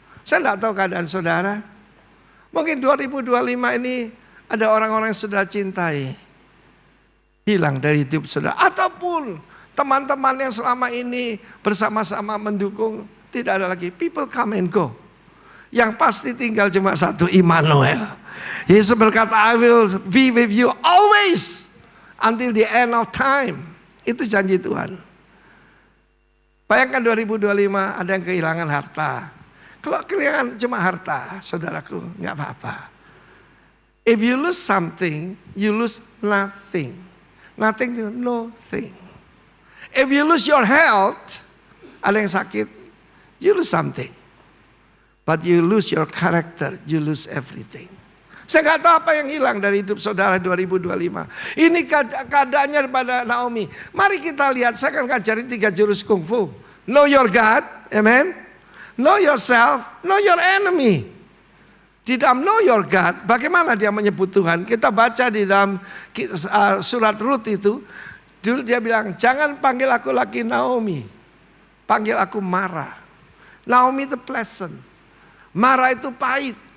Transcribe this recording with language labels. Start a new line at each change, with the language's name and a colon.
Indonesian: Saya nggak tahu keadaan saudara. Mungkin 2025 ini ada orang-orang yang sudah cintai hilang dari hidup saudara, ataupun teman-teman yang selama ini bersama-sama mendukung tidak ada lagi.
English: People come and go.
Indonesian: Yang pasti tinggal cuma satu, Immanuel. Yesus berkata,
English: I will be with you always until the end of time.
Indonesian: Itu janji Tuhan. Bayangkan 2025 ada yang kehilangan harta. Kalau kehilangan cuma harta, saudaraku, nggak apa-apa.
English: If you lose something, you lose nothing. Nothing to nothing. If you lose your health,
Indonesian: ada yang sakit,
English: you lose something. But you lose your character, you lose everything.
Indonesian: Saya nggak tahu apa yang hilang dari hidup saudara 2025. Ini keadaannya pada Naomi. Mari kita lihat, saya akan ngajarin 3 jurus kungfu.
English: Know your God,
Indonesian: amen.
English: Know yourself, know your enemy.
Indonesian: Di dalam
English: know your God,
Indonesian: bagaimana dia menyebut Tuhan? Kita baca di dalam surat Rut itu. Dulu dia bilang, jangan panggil aku lagi Naomi. Panggil aku Mara. Naomi itu pleasant. Mara itu pahit.